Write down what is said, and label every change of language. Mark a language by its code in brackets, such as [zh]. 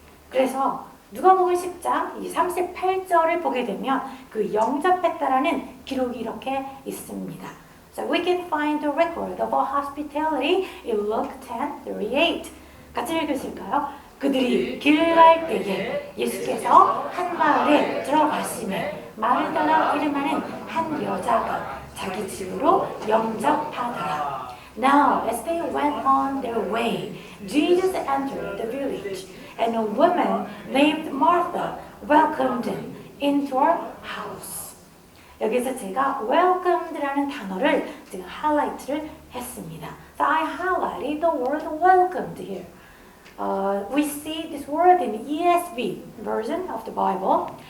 [ko] 그래서 누가복음 10장 38절을 보게 되면 그 영접했다라는 기록이 이렇게 있습니다. [en] So we can find the record of our hospitality in Luke 10:38. [ko] 같이 읽으실까요? 그들이 길 갈 때에 예수께서 한 마을에 들어가시매 마르다라 이름하는 한 여자가 자기 집으로 영접하더라. [en] Now, as they went on their way, Jesus entered the village, and a woman named Martha welcomed him into her house. [ko] 여기서 제가 welcomed라는 단어를 지금 하이라이트를 했습니다. [en] So I highlighted the word welcomed here. We see this word in ESV version of the Bible.